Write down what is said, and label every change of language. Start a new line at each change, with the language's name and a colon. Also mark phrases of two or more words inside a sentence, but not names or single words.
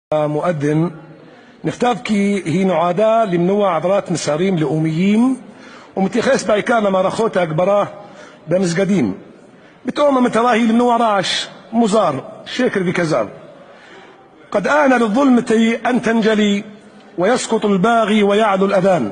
Hebrew: מؤذن נכתב כי היא נועדה למנוע עברת מסרים לאומיים ומתייחס בעיקר למערכות ההגברה במסגדים. פתאום המטרה היא למנוע רעש מוזר, שקר וכזב.
Arabic: قد آن للظلمة أن تنجلي ويسقط الباغي ويعلو الأذان.